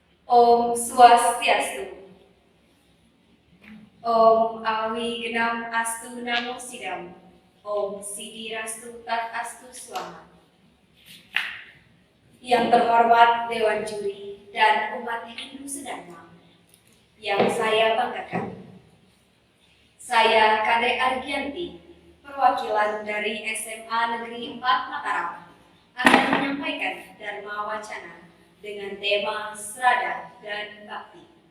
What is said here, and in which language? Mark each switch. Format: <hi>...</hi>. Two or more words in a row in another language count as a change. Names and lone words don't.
<sa>ॐ स्वस्त्यस्तु. ॐ अवि घ्नम् अस्तु नमो सिद्धम्. ॐ सिद्धि रस्तु तद् अस्तु स्वाहा.</sa> <id>Yang terhormat Dewan Juri dan umat Hindu Sedangma, yang saya banggakan. Saya Kade Argianti, perwakilan dari SMA Negeri 4 Mataram, akan menyampaikan Dharma Wacana dengan tema Srada dan Bakti.</id>